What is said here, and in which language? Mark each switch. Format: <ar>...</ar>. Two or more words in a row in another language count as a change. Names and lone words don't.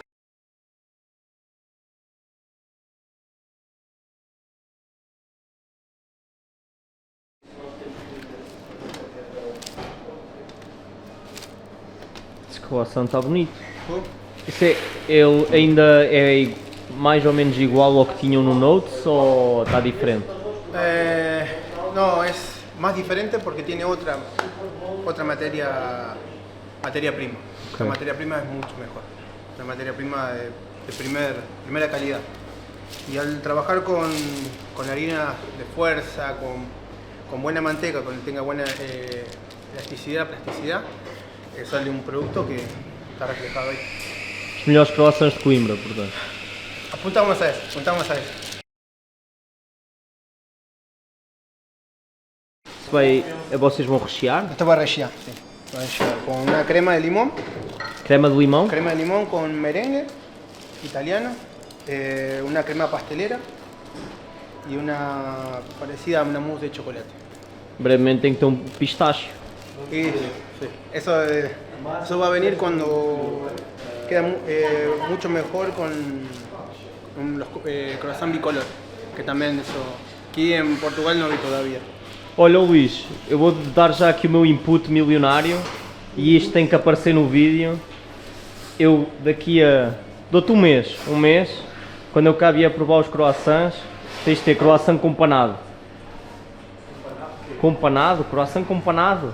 <pt>Esse croissant está bonito. Ele ainda é mais ou menos igual ao que tinham no Notes ou está diferente?</pt> <es>No, es más diferente porque tiene otra materia prima. Okay. La materia prima es mucho mejor. Una materia prima de primera calidad. Y al trabajar con harina de fuerza, con buena manteca, con que tenga buena plasticidad, sale un producto que está reflejado ahí.</es> <pt>Os melhores croissants de Coimbra, portanto.</pt> <es>Apuntamos a eso.</es> <pt>Vocês vão rechear?</pt> <es>Esto va a rechear, sí. Va a rechear con una crema de limón.</es> <pt>Crema de limão?</pt> <es>Crema de limón con merengue italiano, una crema pastelera y una parecida a una mousse de chocolate.</es> <pt>Brevemente tem que ter um pistache.</pt> <es>Y sí, eso va a venir cuando queda mucho mejor con los croissants bicolor, que también eso aquí en Portugal no vi todavía.</es> <pt>Olha, Luís, eu vou dar já aqui o meu input milionário e isto tem que aparecer no vídeo. Eu daqui a... dou-te um mês, quando eu cá vier provar os croissants, tens de ter croissant com panado. Com panado? Croissant com panado?</pt>